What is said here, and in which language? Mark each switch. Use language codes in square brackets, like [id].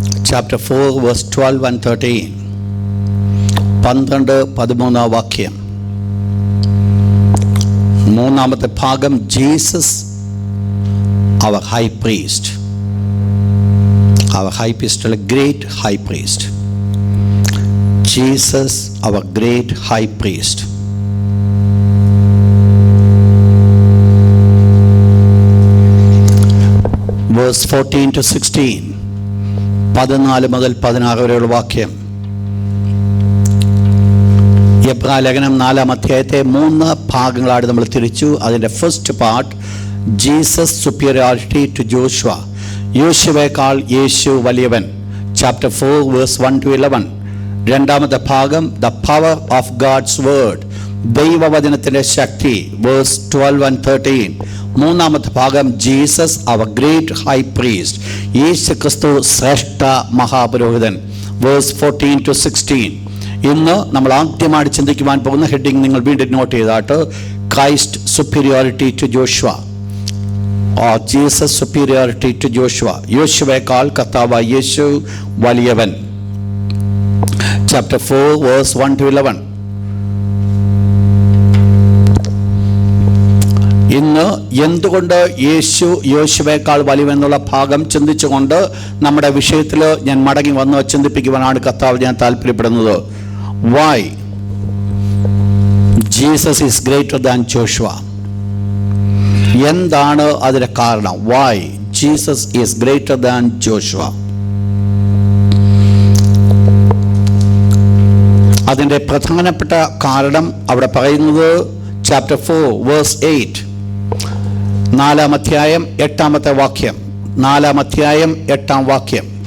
[en] Chapter 4 verse 12 and 13. 12-13 വാക്യം. [ml] 3-ാമത്തെ ഭാഗം [en] Jesus our high priest. Our high priest, a great high priest. Jesus our great high priest. Verse 14 to 16. [ml] 14 മുതൽ 16 വരെയുള്ള വാക്യം. എബ്രായ ലേഖനം 4-ാം അധ്യായത്തെ 3 ഭാഗങ്ങളായിട്ട് നമ്മൾ തിരിച്ചു. [en] അതിൻ്റെ first part Jesus superiority to Joshua. [ml] യോശുവയേക്കാൾ യേശു വലിയവൻ. [en] Chapter 4 verse 1 to 11. [ml] 2-ാമത്തെ ഭാഗം [en] The power of God's word. [ml] ദൈവവചനത്തിൻ്റെ ശക്തി. [en] Verse 12 and 13. [ml] 3-ാമത്തെ ഭാഗം [en] Jesus our great high priest. [ml] യേശു ക്രിസ്തു ശ്രേഷ്ഠ മഹാപുരോഹിതൻ. [en] Verse 14 to 16. [ml] ഇന്ന് നമ്മൾ ആദ്യമായിട്ട് ചിന്തിക്കുവാൻ പോകുന്ന ഹെഡിങ് നിങ്ങൾ വീണ്ടും not ചെയ്താട്ട് [en] Christ superiority to Joshua. Jesus superiority to Joshua. [ml] യോശുവയേക്കാൾ കർത്താവായ യേശു വലിയവൻ. [en] Chapter 4 verse 1 to 11. [ml] ഇന്ന് എന്തുകൊണ്ട് യേശു യോശുവയേക്കാൾ വലിയവെന്നുള്ള ഭാഗം ചിന്തിച്ചുകൊണ്ട് നമ്മുടെ വിഷയത്തിൽ ഞാൻ മടങ്ങി വന്ന് ചിന്തിപ്പിക്കുവാനാണ് കർത്താവ് ഞാൻ താല്പര്യപ്പെടുന്നത്. [en] Why Jesus is greater than Joshua? [ml] എന്താണ് അതിൻ്റെ കാരണം? [en] Why Jesus is greater than Joshua? [ml] അതിൻ്റെ പ്രധാനപ്പെട്ട കാരണം അവിടെ പറയുന്നത് [en] Chapter 4 verse 8. [ml] 4-ാം അധ്യായം 8-ാമത്തെ വാക്യം. 4-ാം അധ്യായം 8-ാം വാക്യം.